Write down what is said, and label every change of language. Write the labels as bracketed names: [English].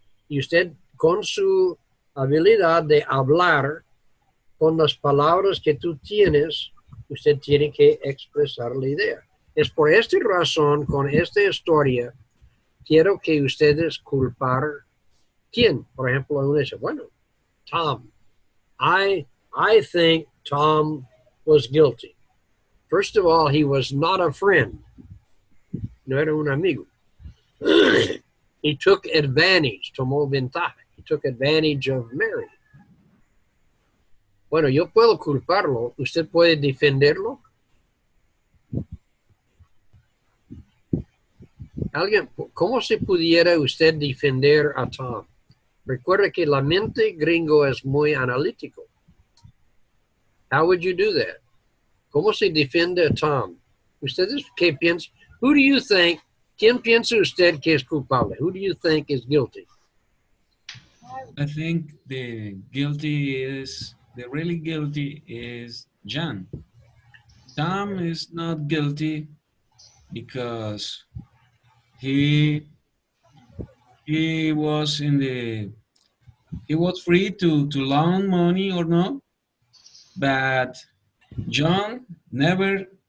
[Spanish] Y usted con su habilidad de hablar con las palabras que tú tienes, usted tiene que expresar la idea. Es por esta razón, con esta historia, quiero que ustedes culpar quién. Por ejemplo, uno dice, bueno, Tom. [English] I think Tom was guilty. First of all, he was not a friend. [Spanish] No era un amigo. [English] He took advantage, [Spanish] tomó ventaja. [English] He took advantage of Mary. [Spanish] Bueno, yo puedo culparlo. ¿Usted puede defenderlo? Alguien, ¿cómo se pudiera usted defender a Tom? Recuerda que la mente gringo es muy analítico. [English] How would you do that? [Spanish] ¿Cómo se defiende a Tom? ¿Ustedes qué piensan? [English] Who do you think? [Spanish] ¿Quién piensa usted que es culpable? [English] Who do you think is guilty? I think the really guilty is John. Tom is not guilty because he was he was free to loan money or not, but John never